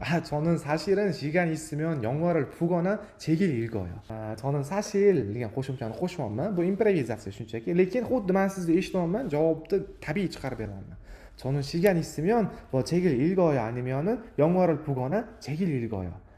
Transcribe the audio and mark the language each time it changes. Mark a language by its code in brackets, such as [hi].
[ko] 저는 사실은 시간이 있으면 영화를 보거나 책을 읽어요. 저는 사실 [uz] degan qo'shimchani qo'shyapman. Bu improvizatsiya shunchaki. Lekin xuddi men sizni eshityapman, javobni tabiiy chiqarib beraman. [ko] 저는 시간 있으면 뭐 책을 읽어요 아니면은 영화를 보거나 책을 읽어요.